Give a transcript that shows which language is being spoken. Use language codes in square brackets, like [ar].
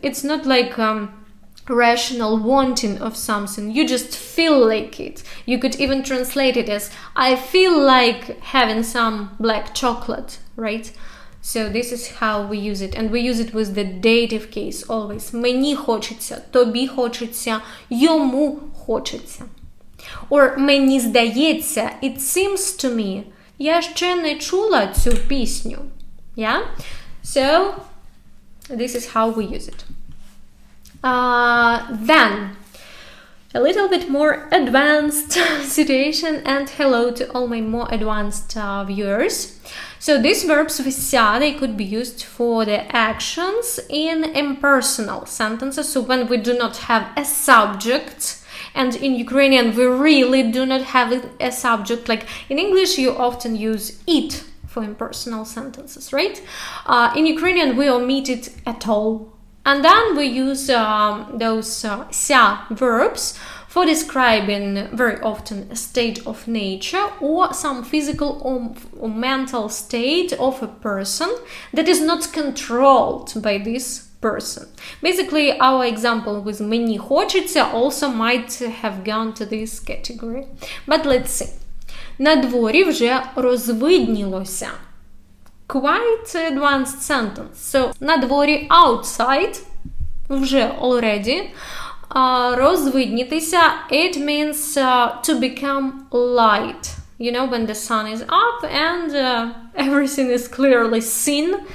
[en] It's not like rational wanting of something. You just feel like it. You could even translate it as I feel like having some black chocolate, right? So this is how we use it. And we use it with the dative case always. [uk] Мені хочеться, тобі хочеться, йому хочеться. Or мені здається, [en] it seems to me. [uk] Я ще не чула цю пісню. [en] Yeah, so this is how we use it. Then a little bit more advanced situation, and hello to all my more advanced viewers. So these verbs with ся, they could be used for the actions in impersonal sentences. So when we do not have a subject, and in Ukrainian we really do not have a subject. Like in English you often use it for impersonal sentences, right? In Ukrainian we omit it at all. And then we use those ся-verbs for describing very often a state of nature or some physical or mental state of a person that is not controlled by this person. Basically, our example with [uk] мені хочеться [en] also might have gone to this category. But let's see. [uk] На дворі вже розвиднілося. [en] Quite advanced sentence. So, [uk] на дворі [en] outside, вже already. Розвиднітися, it means to become light. You know, when the sun is up and everything is clearly seen.